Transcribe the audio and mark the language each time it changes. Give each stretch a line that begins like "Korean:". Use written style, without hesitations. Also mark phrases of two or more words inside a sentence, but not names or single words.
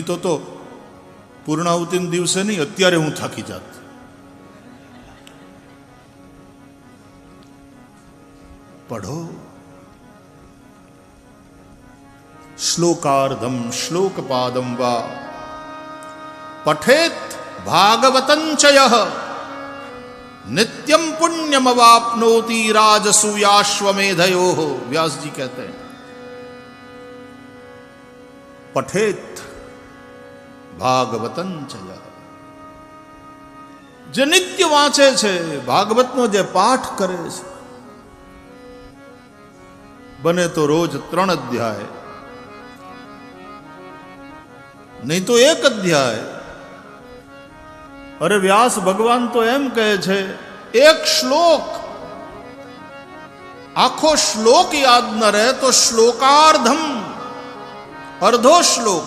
Gujarati: નહીં તો પૂર્ણાહુતિના દિવસે નહીં, અત્યારે હું થાકી જાત. પઢો.
Sanskrit: શ્લોકાર્ધમ શ્લોકપાદમ વા પઠેત ભાગવતં ચ યઃ नित्यम पुण्यम अवाप्नोति राजसूयाश्वमेधयोः.
Hindi: व्यास जी कहते हैं
Sanskrit: पठेत भागवतं च यः.
Gujarati: જે નિત્ય વાંચે છે, ભાગવતનો જે પાઠ કરે છે, બને તો રોજ 3 અધ્યાય, નહીં તો 1 અધ્યાય. અરે વ્યાસ ભગવાન તો એમ કહે છે, એક શ્લોક, આખો શ્લોક યાદ ન રહે તો શ્લોકાર્ધમ, અર્ધો શ્લોક.